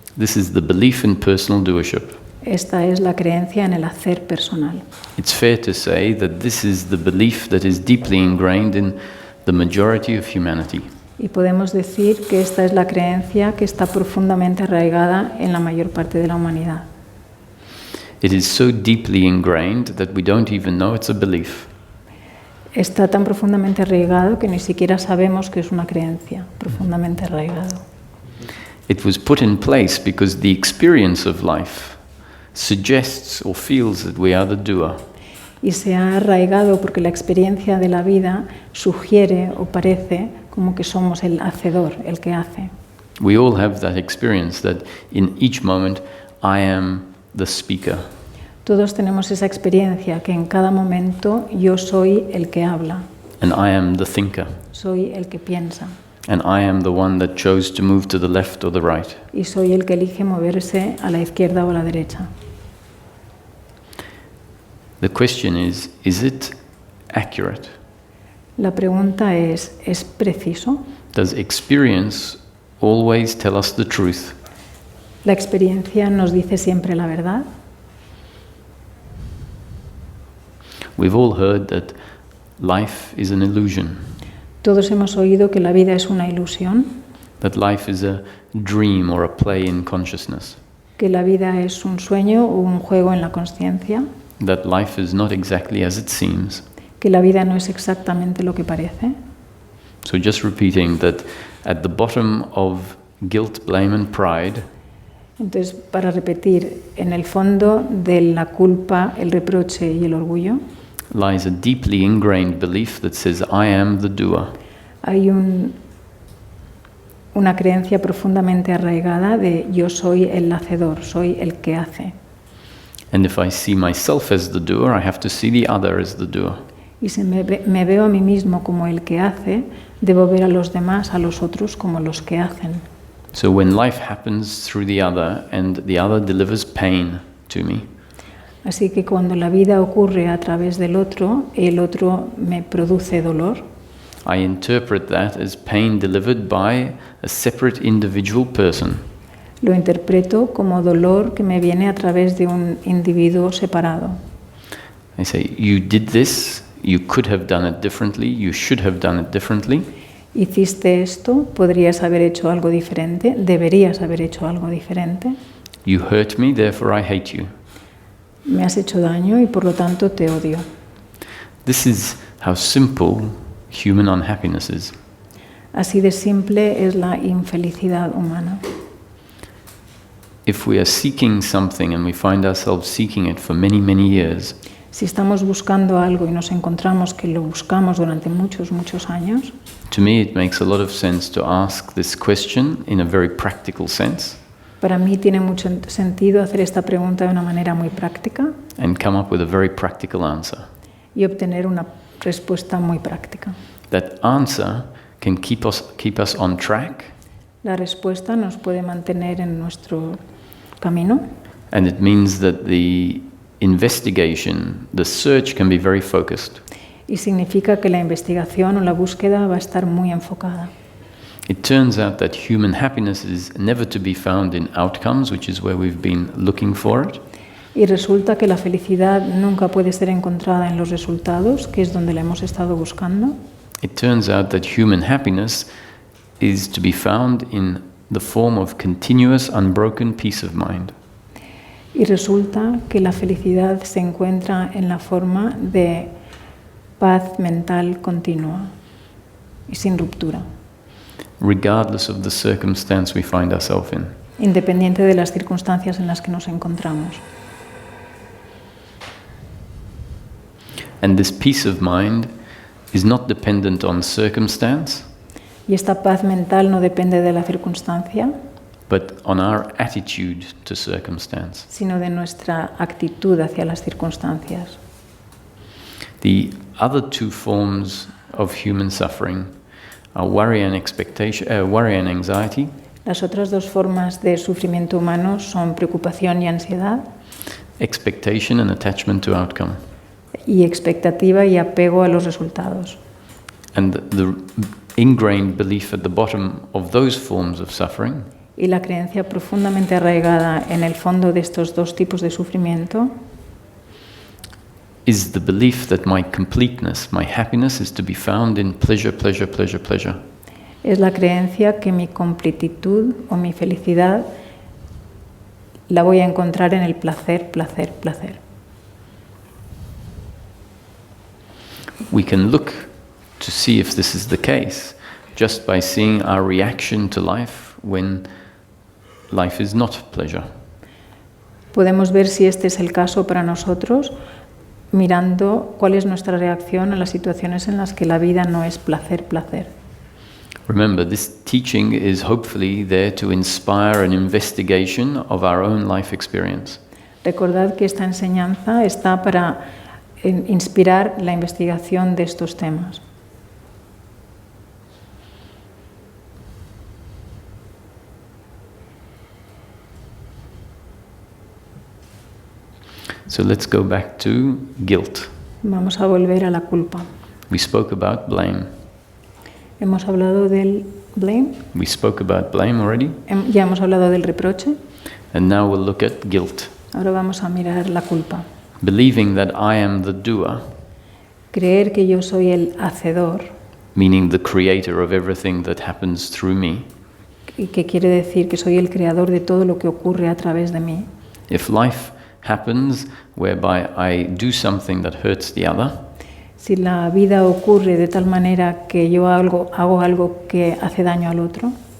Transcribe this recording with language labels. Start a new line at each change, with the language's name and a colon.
English: This is the belief in personal doership.
Spanish: Esta es la creencia en el hacer personal.
English: It's fair to say that this is the belief that is deeply ingrained in the majority of humanity.
Spanish: Y podemos decir que esta es la creencia que está profundamente arraigada en la mayor parte de la humanidad.
English: It is so deeply ingrained that we don't even know it's a belief.
Spanish: Está tan profundamente arraigado que ni siquiera sabemos que es una creencia, profundamente arraigado.
English: It was put in place because the experience of life suggests or feels that we are the doer.
Spanish: Y se ha arraigado porque la experiencia de la vida sugiere o parece como que somos el hacedor, el que hace.
English: We all have that experience that in each moment I am the speaker.
Spanish: Todos tenemos esa experiencia que en cada momento yo soy el que habla,
English: And I am the thinker.
Spanish: soy el que piensa
English: And I am the one that chose to move to the left or the right.
Spanish: y soy el que elige moverse a la izquierda o a la derecha.
English: The question is it accurate?
Spanish: La pregunta ¿es preciso?
English: Does experience always tell us the truth?
Spanish: ¿La experiencia nos dice siempre la verdad?
English: We've all heard that life is an illusion.
Spanish: Todos hemos oído que la vida es una ilusión,
English: that life is a dream or a play in consciousness,
Spanish: que la vida es un sueño o un juego en la consciencia,
English: that life is not exactly as it seems.
Spanish: que la vida no es exactamente lo que parece.
English: So just repeating that at the bottom of guilt, blame and pride,
Spanish: Entonces, para repetir, en el fondo de la culpa, el reproche y el orgullo,
English: lies a deeply ingrained belief that says, I am the doer.
Spanish: hay una creencia profundamente arraigada de yo soy el hacedor, soy el que hace.
English: And if I see myself as the doer, I have to see the other as the doer.
Spanish: Y si me veo a mí mismo como el que hace, debo ver a los demás, a los otros, como los que hacen.
English: So when life happens through the other and the other delivers pain to me,
Spanish: Así que cuando la vida ocurre a través del otro, el otro me produce dolor.
English: I interpret that as pain delivered by a separate individual person.
Spanish: Lo interpreto como dolor que me viene a través de un individuo separado.
English: I say, you did this, you could have done it differently, you should have done it differently.
Spanish: Hiciste esto, podrías haber hecho algo diferente, deberías haber hecho algo diferente.
English: You hurt me, therefore I hate you.
Spanish: Me has hecho daño y por lo tanto te odio.
English: This is how simple human unhappiness is.
Spanish: Así de simple es la infelicidad humana.
English: If we are seeking something and we find ourselves seeking it for many, many years,
Spanish: Si estamos buscando algo y nos encontramos que lo buscamos durante muchos, muchos años,
English: to me it makes a lot of sense to ask this question in a very practical sense
Spanish: para mí tiene mucho sentido hacer esta pregunta de una manera muy práctica
English: and come up with a very practical answer.
Spanish: y obtener una respuesta muy práctica.
English: That answer can keep us on track,
Spanish: La respuesta nos puede mantener en nuestro camino
English: and it means that the investigation, the search can be very focused.
Spanish: y significa que la investigación o la búsqueda va a estar muy enfocada.
English: It turns out that human happiness is never to be found in outcomes, which is where we've been looking for it.
Spanish: Y resulta que la felicidad nunca puede ser encontrada en los resultados, que es donde la hemos estado buscando.
English: It turns out that human happiness is to be found in the form of continuous, unbroken peace of mind.
Spanish: Y resulta que la felicidad se encuentra en la forma de paz mental continua y sin ruptura,
English: Regardless of the circumstance we find ourselves in.
Spanish: independiente de las circunstancias en las que nos encontramos.
English: And this peace of mind is not dependent on circumstance,
Spanish: Y esta paz mental no depende de la circunstancia,
English: but on our attitude to circumstance.
Spanish: sino de nuestra actitud hacia las circunstancias.
English: The other two forms of human suffering are worry and anxiety,
Spanish: Las otras dos formas de sufrimiento humano son preocupación y ansiedad,
English: expectation and attachment to outcome.
Spanish: y expectativa y apego a los resultados.
English: And the ingrained belief at the bottom of those forms of suffering
Spanish: Y la creencia profundamente arraigada en el fondo de estos dos tipos de sufrimiento
English: is the belief that my completeness, my happiness is to be found in pleasure, pleasure, pleasure, pleasure.
Spanish: es la creencia que mi completitud o mi felicidad la voy a encontrar en el placer, placer, placer.
English: We can look to see if this is the case just by seeing our reaction to life when life is not pleasure.
Spanish: Podemos ver si este es el caso para nosotros mirando cuál es nuestra reacción a las situaciones en las que la vida no es placer, placer.
English: Remember, this teaching is hopefully there to inspire an investigation of our own life experience.
Spanish: Recordad que esta enseñanza está para inspirar la investigación de estos temas.
English: So let's go back to guilt.
Spanish: Vamos a volver a la culpa.
English: We spoke about blame.
Spanish: Hemos hablado del blame,
English: We spoke about blame already.
Spanish: ya hemos hablado del reproche,
English: And now we'll look at guilt.
Spanish: ahora vamos a mirar la culpa.
English: Believing that I am the doer,
Spanish: Creer que yo soy el hacedor,
English: meaning the creator of everything that happens through me,
Spanish: y que quiere decir que soy el creador de todo lo que ocurre a través de mí.
English: If life happens whereby I do something that hurts the other,
Spanish: Si la vida ocurre de tal manera que yo hago algo que hace daño al otro